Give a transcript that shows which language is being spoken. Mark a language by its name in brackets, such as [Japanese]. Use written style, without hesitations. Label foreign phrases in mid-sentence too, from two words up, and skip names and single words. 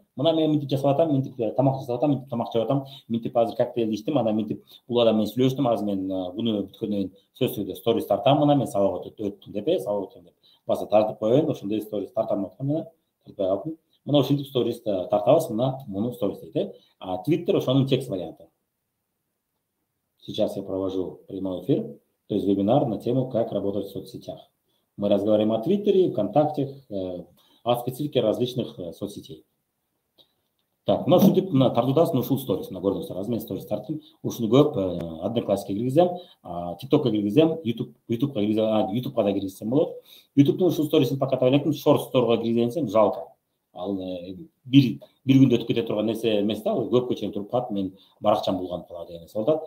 [Kyrgyz] Мына мен мынтип жасап атам, мынтип тамак жасап атам, мынтип тамак жеп атам, мынтип азыр коктейлди ичтим, анан мынтип бул адам менен сүйлөштүм, азыр мен буну бүткөндөн кийин сөзсүз түрдө сторис тартам, мына мен сабак өттүм деп, сабак өттүм деп. Баса тартып коеюн, ошондой сторис тартам деп аткам, тартпай калдым. Мына ушинтип сторис тартабыз, мына муну сторис дейт. Twitter ошонун текст варианты. [Russian] Сейчас я провожу прямой эфир, то есть вебинар на тему «Как работать в соцсетях». Мы разговариваем о Твиттере, ВКонтакте, о специфике различных соцсетей. Так, [Kyrgyz] мына ушинтип мына тартуудасың ушул сторис, мына көрдүңүздөр, азыр мен сторис тарттым. Ушуну көп Одноклассикке киргизем, TikTokко киргизем, YouTubeга киргизем, YouTubeга да киргизсем болот. YouTube'дун ушул сторисин паккатап электим, Short Store'га киргизсем жалко. Ал бир күндө өтүп кете турган нерсе эмес да, көпкө чейин туруп калат, мен баракчам булганып калат деген нерсе болот.